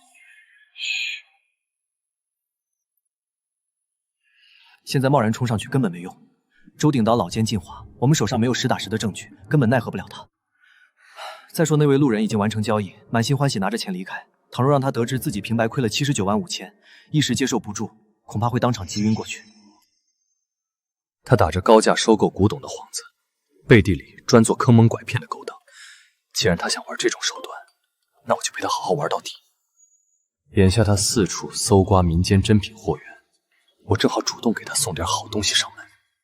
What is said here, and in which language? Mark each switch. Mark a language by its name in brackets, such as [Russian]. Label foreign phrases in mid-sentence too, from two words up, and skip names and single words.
[Chinese] 现在贸然冲上去根本没用。周鼎岛老奸进化，我们手上没有实打实的证据，根本奈何不了他。再说那位路人已经完成交易，满心欢喜拿着钱離開。倘若讓他得知自己平白虧了79万5千，一時接受不住，恐怕會當場急暈過去。他打着高價收購古董的幌子，背地裡專做坑蒙拐騙的勾當。既然他想玩這種手段，那我就陪他好好玩到底。眼下他四處搜刮民間珍品貨源，我正好主動給他送點好東西上門。